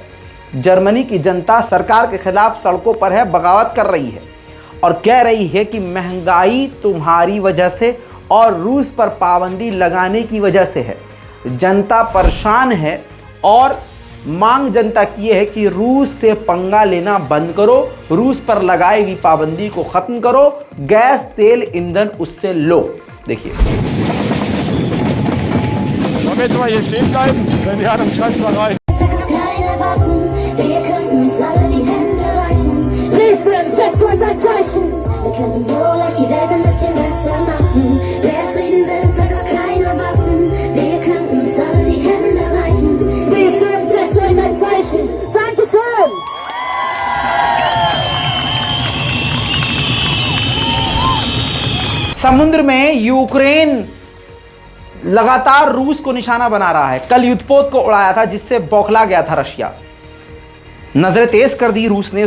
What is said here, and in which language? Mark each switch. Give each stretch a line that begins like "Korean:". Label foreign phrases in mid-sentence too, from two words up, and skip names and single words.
Hindi: जर्मनी की जनता सरकार के खिलाफ सड़कों पर है, बगावत कर रही है और कह रही है कि महंगाई तुम्हारी वजह से और रूस पर पाबंदी लगाने की वजह से है। जनता परेशान है और मांग जनता की यह है कि रूस से पंगा लेना बंद करो, रूस पर लगाई हुई पाबंदी को खत्म करो, गैस, तेल, ईंधन उससे लो। देखिए,
German: Damit wir hier stehen bleiben, wenn wir an einem Kanzlerei. Keine Waffen, wir könnten uns alle die Hände reichen. Frieden, setzt uns ein Zeichen. Wir könnten so leicht die Welt ein bisschen besser machen. Wer Frieden will, braucht keine Waffen. Wir könnten uns alle die Hände reichen. Frieden, setzt uns ein Zeichen. Dankeschön!
Hindi: समुद्र में यूक्रेन लगातार रूस को निशाना बना रहा है। कल युद्धपोत को उड़ाया था जिससे बौखला गया था रशिया। नजरें तेज कर दी रूस ने।